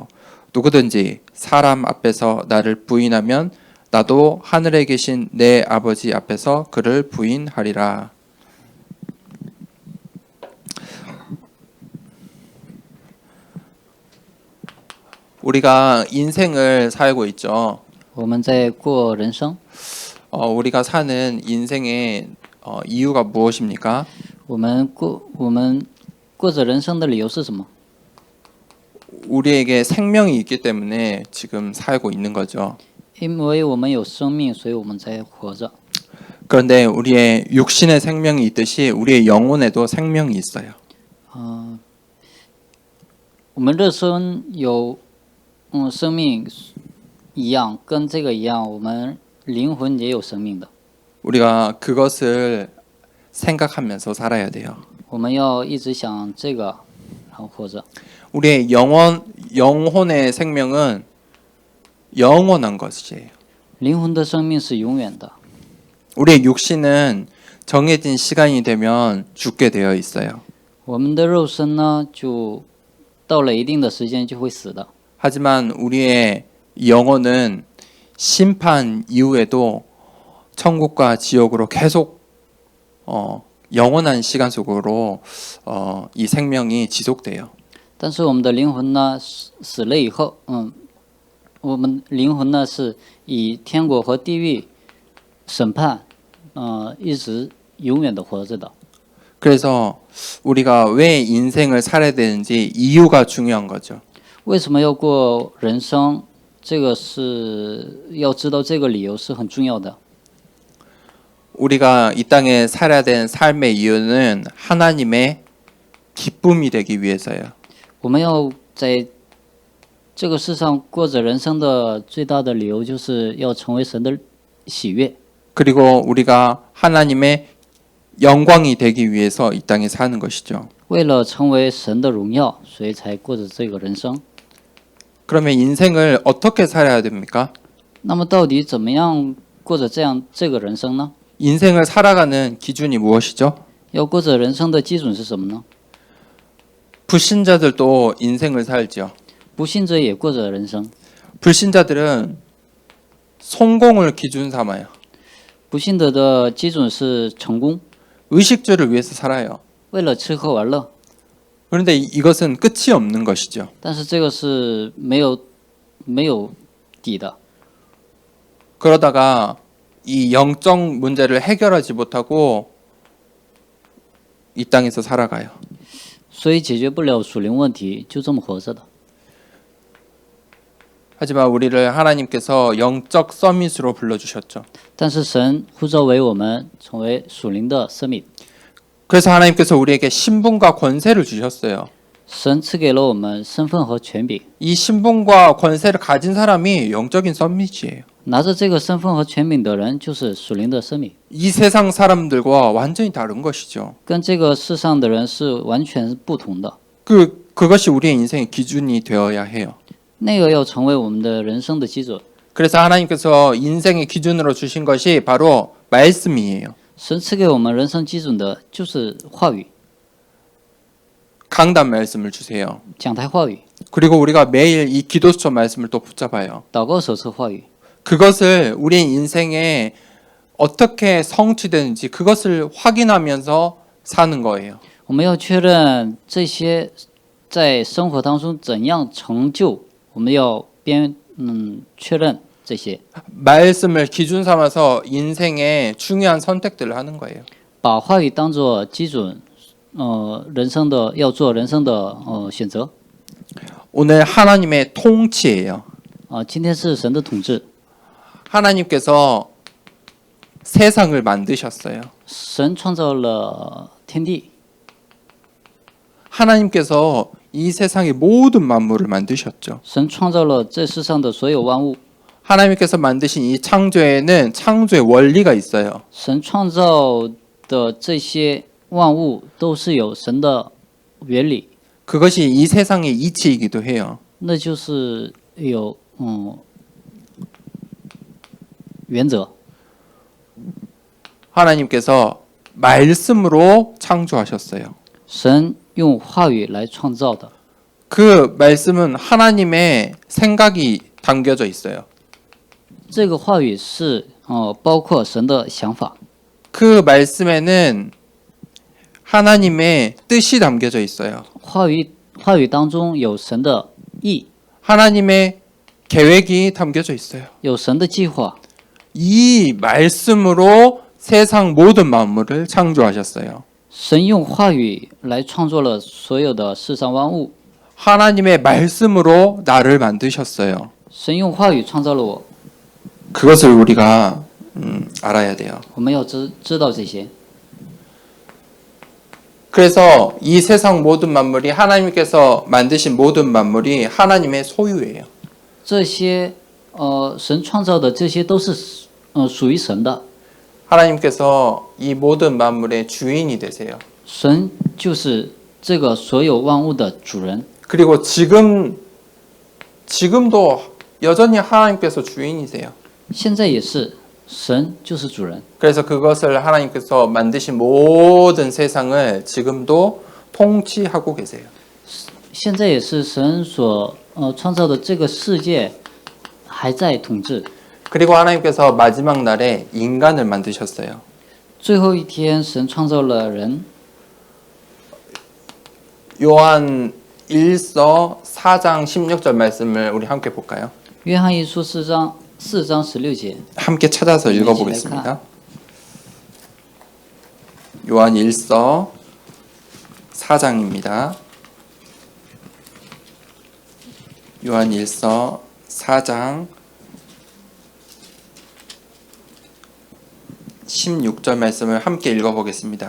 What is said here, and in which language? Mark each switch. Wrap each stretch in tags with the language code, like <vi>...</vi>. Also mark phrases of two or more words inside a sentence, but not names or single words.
<ko>누구든지 사람 앞에서 나를 부인하면 나도 하늘에 계신 내 아버지 앞에서 그를 부인하리라. 우리가 인생을 살고 있죠.</ko> <zh>我们在过人生，</zh> <ko>우리가 사는 인생의 이유가 무엇입니까?</ko> <zh>我们过着人生的理由是什么？</zh> <ko>우리에게 생명이 있기 때문에 지금 살고 있는 거죠.</ko> <zh>因为我们有生命，所以我们才活着。</zh> <ko>그런데 우리의 육신의 생명이 있듯이 우리의 영혼에도 생명이 있어요.</ko> <zh>我们肉身有生命一样，跟这个一样，我们灵魂也有生命的。</zh> <ko>우리가 그것을 생각하면서 살아야 돼요.</ko> <zh>我们要一直想这个，然后活着。</zh> <ko>우리의 영혼의 생명은 영원한 것이에요.</ko> <zh>灵魂的生命是永远的。</zh> <ko>우리의 육신은 정해진 시간이 되면 죽게 되어 있어요.</ko> <zh>我们的肉身呢，就到了一定的时间就会死的。</zh> <ko>하지만 우리의 영혼은 심판 이후에도 천국과 지옥으로 계속 영원한 시간 속으로 이 생명이 지속돼요.</ko> <zh>但是我们的灵魂呢，死了以后，我们灵魂呢是以天国和地狱审判，一直永远的活着的。</zh> <ko>그래서 우리가 왜 인생을 살아야 되는지 이유가 중요한 거죠.</ko> <zh>为什么要过人生？这个是要知道这个理由是很重要的。</zh> <ko>우리가 이 땅에 살아야 되는 삶의 이유는 하나님의 기쁨이 되기 위해서요.</ko> <zh>我们要在这个世上过着人生的最大的理由，就是要成为神的喜悦。</zh> <ko>그리고 우리가 하나님의 영광이 되기 위해서 이 땅에 사는 것이죠.</ko> <zh>为了成为神的荣耀，所以才过着这个人生。</zh> <ko>그러면 인생을 어떻게 살아야 됩니까?</ko> <zh>那么到底怎么样过着这个人生呢？</zh> <ko>인생을 살아가는 기준이 무엇이죠?</ko> <zh>要过着人生的基准是什么呢？</zh> <ko>불신자들도 인생을 살죠.</ko> <zh>不信者也过着人生。</zh> <ko>불신자들은 성공을 기준 삼아요.</ko> <zh>不信者的基准是成功，</zh> <ko>의식주를 위해서 살아요.</ko> <zh>为了吃喝玩乐。</zh> <ko>그런데 이것은 끝이 없는 것이죠.</ko> <zh>但是这个是没有底的。</zh> <ko>그러다가 이 영적 문제를 해결하지 못하고 이 땅에서 살아가요.</ko> <zh>所以解决不了属灵问题，就这么活着的。</zh> <ko>하지만 우리를 하나님께서 영적 서밋으로 불러주셨죠.</ko> <zh>但是神呼召为我们成为属灵的生命，</zh> <ko>그래서 하나님께서 우리에게 신분과 권세를 주셨어요.</ko> <zh>神赐给了我们身份和权柄。</zh> <ko>이 신분과 권세를 가진 사람이 영적인 서밋이에요.</ko> <zh>拿着这个身份和权柄的人，就是属灵的生命，</zh> <ko>이 세상 사람들과 완전히 다른 것이죠.</ko> <zh>跟这个世上的人是完全不同的。</zh> <ko>그것이 우리의 인생의 기준이 되어야 해요.</ko> <zh>那个要成为我们的人生的基准。</zh> <ko>그래서 하나님께서 인생의 기준으로 주신 것이 바로 말씀이에요.</ko> <zh>神赐给我们人生基准的就是话语，</zh> <ko>강단 말씀을 주세요.</ko> <zh>讲台话语，</zh> <ko>그리고 우리가 매일 이 기도처 말씀을 또 붙잡아요.</ko> <zh>祷告手册话语。</zh> <ko>그것을 우리 인생에 어떻게 성취되는지 그것을 확인하면서 사는 거예요.</ko> <zh>我们要确认这些在生活当中怎样成就，我们要确认这些，</zh> <ko>말씀을 기준 삼아서 인생의 중요한 선택들을 하는 거예요.</ko> <zh>把话语当做基准，人生的要做人生的选择。</zh> <ko>오늘 하나님의 통치예요.</ko> <zh>今天是神的统治，</zh> <ko>하나님께서 세상을 만드셨어요.</ko> <zh>神创造了天地，</zh> <ko>하나님께서 이 세상의 모든 만물을 만드셨죠.</ko> <zh>神创造了这世上的所有万物。</zh> <ko>하나님께서 만드신 이 창조에는 창조의 원리가 있어요.</ko> <zh>神创造的这些万物都是有神的原理，</zh> <ko>그것이 이 세상의 이치이기도 해요.</ko> <zh>那就是有原则。</zh> <ko>하나님께서 말씀으로 창조하셨어요.</ko> <zh>神用话语来创造的，</zh> <ko>그 말씀은 하나님의 생각이 담겨져 있어요.</ko> <zh>这个话语是包括神的想法，</zh> <ko>그 말씀에는 하나님의 뜻이 담겨져 있어요.</ko> <zh>话语当中有神的意，</zh> <ko>하나님의 계획이 담겨져 있어요.</ko> <zh>有神的计划。</zh> <ko>이 말씀으로 세상 모든 만물을 창조하셨어요.</ko> <zh>神用话语来创作了所有的世上万物，</zh> <ko>하나님의 말씀으로 나를 만드셨어요.</ko> <zh>神用话语创造了我，</zh> <ko>그것을 우리가 알아야 돼요.</ko> <zh>我们要知道这些。</zh> <ko>그래서 이 세상 모든 만물이 하나님께서 만드신 모든 만물이 하나님의 소유예요.</ko> <zh>这些神创造的这些都是属于神的，</zh> <ko>하나님께서 이 모든 만물의 주인이 되세요.</ko> <zh>神就是这个所有万物的主人。</zh> <ko>그리고 지금도 여전히 하나님께서 주인이세요.</ko> <zh>现在也是，神就是主人。</zh> <ko>그래서 그것을 하나님께서 만드신 모든 세상을 지금도 통치하고 계세요.</ko> <zh>现在也是神所创造的这个世界还在统治。</zh> <ko>그리고 하나님께서 마지막 날에 인간을 만드셨어요.</ko> <zh>最后一天，神创造了人。</zh> <ko>요한 1서 4장 16절 말씀을 우리 함께 볼까요?</ko> <zh>约翰一书4章16节，</zh> <ko>함께 찾아서 읽어보겠습니다. 요한 1서 4장입니다. 요한 1서 4장 16절 말씀을 함께 읽어보겠습니다.</ko>